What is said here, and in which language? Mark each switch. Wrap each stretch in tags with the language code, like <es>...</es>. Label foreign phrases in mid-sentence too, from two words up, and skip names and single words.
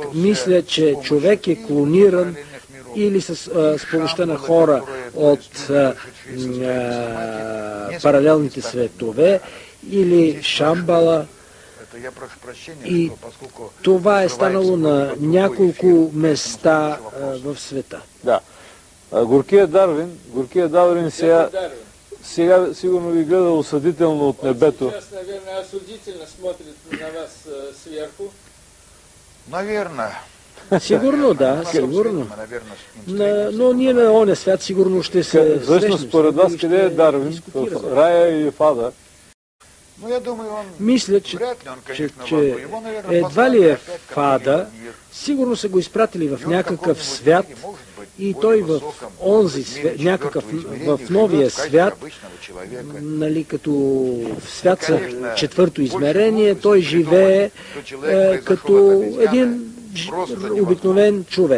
<bg>Мисля, че човек е клониран или с помощта на хора от паралелните светове, или Шамбала. И това е станало на няколко места в света. Да. Горкия Дарвин сега сигурно ви гледа осъдително от небето.</bg> <ru>Сейчас, наверное, осудительно смотрит на вас сверху. Наверное.</ru> <bg>Сигурно, да, сигурно. Но ние на оня свят сигурно ще се срещнем. Според вас къде е Дарвин? В рая или в ада? Мисля, че едва ли е в ада, сигурно са го изпратили в някакъв свят и той в онзи свят, в новия свят, нали, като в свят за четвърто измерение, той живее като един обикновен човек.</bg>